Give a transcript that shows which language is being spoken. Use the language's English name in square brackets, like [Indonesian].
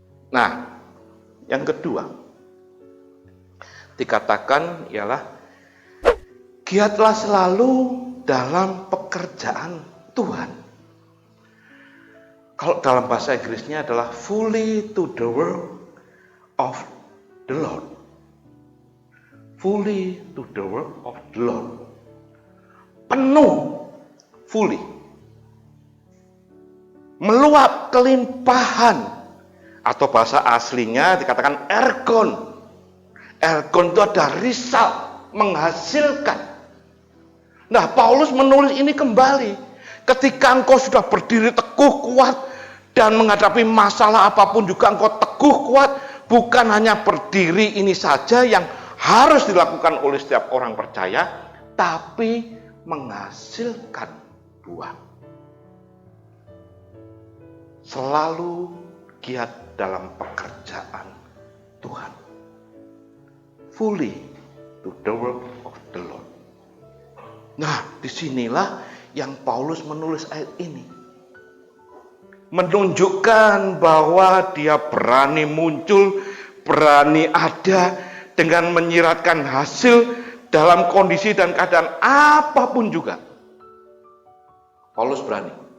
[Indonesian] Nah, yang kedua dikatakan ialah giatlah selalu dalam pekerjaan Tuhan. Kalau dalam bahasa Inggrisnya adalah [English] fully to the work of the Lord. Fully to the work of the Lord. [Indonesian] Penuh, fully. Meluap kelimpahan, atau bahasa aslinya dikatakan ergon. Ergon itu ada result, menghasilkan. Nah, Paulus menulis ini kembali. Ketika engkau sudah berdiri teguh, kuat, dan menghadapi masalah apapun juga engkau teguh, kuat, bukan hanya berdiri ini saja yang harus dilakukan oleh setiap orang percaya, tapi menghasilkan buah. Selalu giat dalam pekerjaan Tuhan. [English] Fully to the work of the Lord. [Indonesian] Nah, disinilah yang Paulus menulis ayat ini. Menunjukkan bahwa dia berani muncul, berani ada dengan menyiratkan hasil dalam kondisi dan keadaan apapun juga. Paulus berani.